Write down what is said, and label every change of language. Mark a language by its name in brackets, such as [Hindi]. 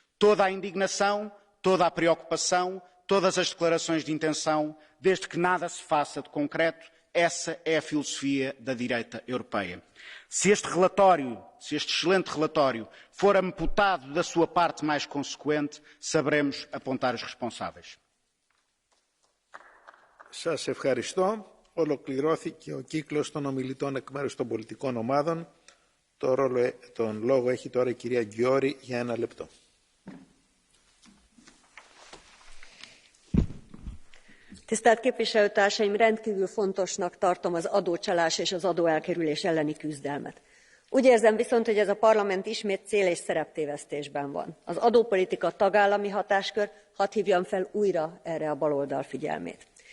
[Portuguese] Toda a indignação, toda a preocupação, todas as declarações de intenção, desde que nada se faça de concreto, essa é a filosofia da direita europeia. Se este excelente relatório, for amputado da sua parte mais consequente, saberemos apontar os responsáveis. [Greek] Σας ευχαριστώ. Ολοκληρώθηκε ο κύκλος των ομιλητών εκ μέρους των πολιτικών ομάδων. Τον λόγο έχει τώρα η κυρία Γκιόρη για 1 λεπτό. [Hungarian] Tisztelt képviselőtársaim, rendkívül fontosnak tartom az adócsalás és az adóelkerülés elleni küzdelmet. Úgy érzem viszont, hogy ez a parlament ismét cél- és szereptévesztésben van. Az adópolitika tagállami hatáskör, hadd hívjam fel újra erre a baloldal figyelmét.